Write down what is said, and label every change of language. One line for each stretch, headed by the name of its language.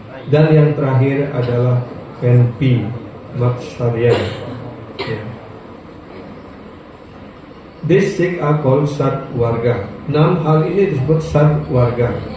Indonesian: Dan yang terakhir adalah envy, matsarya. Ya.
English: This six are called sadwarga.
Indonesian: 6 hal ini disebut sadwarga.